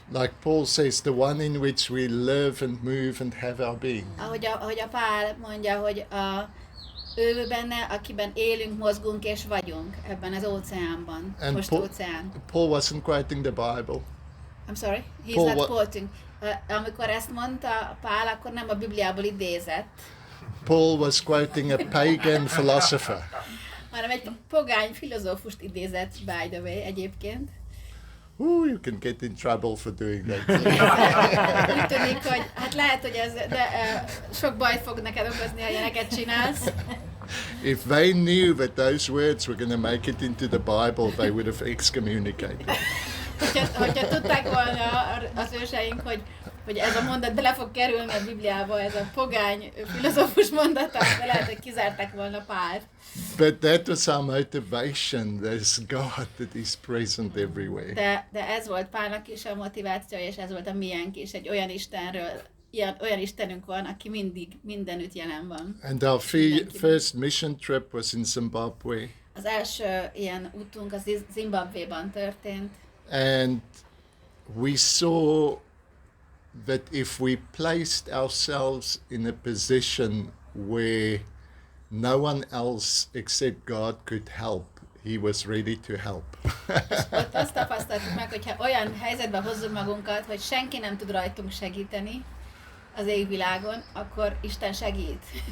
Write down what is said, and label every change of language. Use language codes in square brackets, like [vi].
[en] Like Paul says, the one in which we live and move and have our being. [hu] Ahogy a Pál mondja, hogy ő benne, akiben élünk, mozgunk és vagyunk ebben az óceánban. [en] And [hu] Most óceán. [en] Paul wasn't quoting the Bible. I'm sorry? He's Paul not quoting. [hu] Amikor ezt mondta Pál, akkor nem a Bibliából idézett, [en] Paul was quoting a pagan philosopher. [hu] hanem egy pogány filozófust idézett, [en] by the way, [hu] egyébként. [en] Ooh, you can get in trouble for doing that. [hu] Úgy tűnik, hogy hát lehet, hogy ez sok bajt fog neked okozni, ha ilyeneket csinálsz. [en] If they knew that those words were going to make it into the Bible, they would have excommunicated. [hu] Hogyha tudták volna az őseink, hogy ez a mondat bele fog kerülni a Bibliába, ez a pogány filozófus mondata, de lehet, hogy kizárták volna Pált. [en] But that was our motivation. There's God that is present everywhere. [hu] De ez volt Pálnak is a motivációja, és ez volt a miénk is. Egy olyan Istenről, olyan Istenünk van, aki mindig mindenütt jelen van. [en] And our first mission trip was in Zimbabwe. [hu] Az első ilyen útunk az Zimbabvéban történt. [en] And we saw that if we placed ourselves in a position where no one else except God could help, he was ready to help. [hu] Ott azt tapasztaltuk meg, hogyha olyan helyzetbe hozzuk magunkat, hogy senki nem tud rajtunk segíteni az égvilágon, akkor Isten segít.